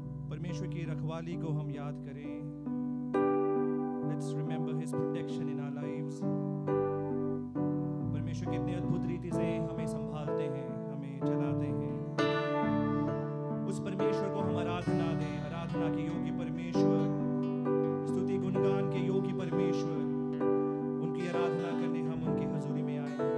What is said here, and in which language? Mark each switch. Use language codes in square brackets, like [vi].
[hi] परमेश्वर की रखवाली को हम याद करें। [en] Let's remember His protection in our lives. [hi] परमेश्वर कितने अद्भुत रीति से हमें संभालते हैं, हमें चलाते हैं। उस परमेश्वर को हम आराधना दें, आराधना के योग्य परमेश्वर, स्तुति गुणगान के योग्य परमेश्वर, उनकी आराधना करने हम उनकी हजूरी में आए।